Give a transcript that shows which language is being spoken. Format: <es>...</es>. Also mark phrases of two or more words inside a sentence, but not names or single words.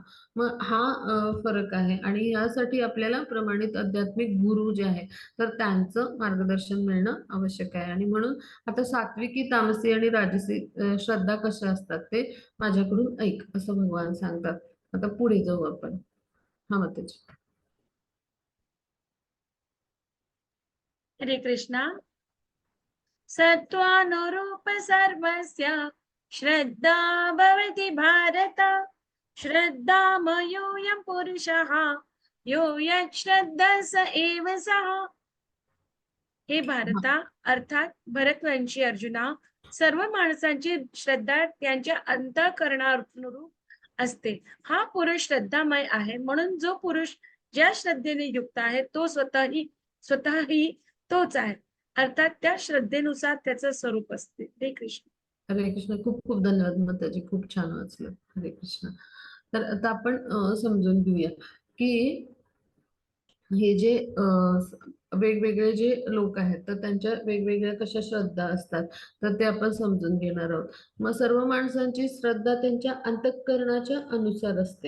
<mr>मग हा फरक आहे आणि यासाठी आपल्याला प्रमाणित आध्यात्मिक गुरु जे आहे, तर त्यांचं मार्गदर्शन मिळणं आवश्यक आहे. आणि म्हणून आता सात्विकी, तामसी आणि राजसी श्रद्धा कशा असतात ते माझ्याकडून ऐक, असं भगवान सांगतात. आता पुढे जाऊ आपण. हा माताजी. हरे कृष्णा.</mr> <sa>सत्त्वानुरूप सर्वस्य श्रद्धा भवति भारत. श्रद्धामयोऽयं पुरुषः यो यच्छ्रद्धः स एव सः.</sa> <mr>हे भारता, अर्थात भरतवंशी अर्जुना, सर्व माणसांची श्रद्धा त्यांच्या अंतःकरणानुरूप असते. हा पुरुष श्रद्धामय आहे. म्हणून जो पुरुष ज्या श्रद्धेने युक्त आहे तो स्वतःही तोच आहे. अर्थात त्या श्रद्धेनुसार त्याचं स्वरूप असते. हे कृष्ण. हरे कृष्ण. खूप खूप धन्यवाद माताजी, खूप छान वाचलं. हरे कृष्ण. तर आता आपण समजून घेऊया की हे जे वेगवेगळे जे लोक आहेत, तर त्यांच्या वेगवेगळ्या कशा श्रद्धा असतात, तर ते आपण समजून घेणार आहोत. मग सर्व माणसांची श्रद्धा त्यांच्या अंतःकरणाच्या अनुसार असते.</mr>